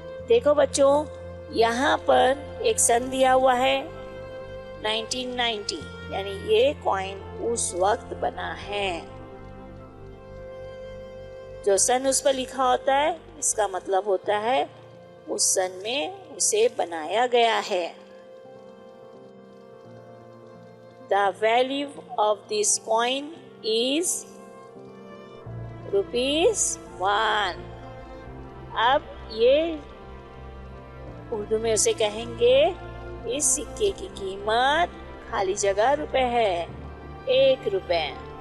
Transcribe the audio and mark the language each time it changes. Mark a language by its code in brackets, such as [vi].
[hi] देखो बच्चों, यहाँ पर एक सन दिया हुआ है 1990, यानी ये कॉइन उस वक्त बना है। जो सन उस पर लिखा होता है इसका मतलब होता है उस सन में उसे बनाया गया है। [en] The value of this coin is ₹1। [hi] अब ये उर्दू में उसे कहेंगे, इस सिक्के की कीमत खाली जगह रुपए है, ₹1।